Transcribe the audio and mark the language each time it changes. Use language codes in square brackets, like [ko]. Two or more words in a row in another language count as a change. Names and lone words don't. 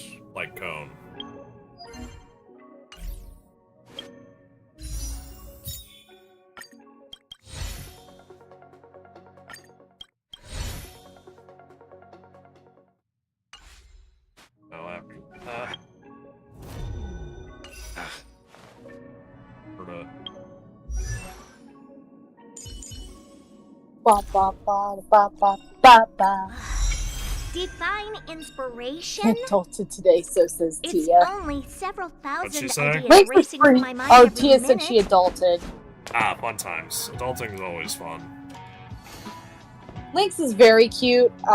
[en] Light cone. Now after that. Herda. Ba, ba, ba, ba, ba, ba, ba. Divine inspiration? Adulted today, so says It's Tia. only several What'd she thousand say? ideas Link was racing through pretty. my mind Oh, every Tia said minute. she adulted. Ah, fun times. Adulting is always fun. Lynx is very cute.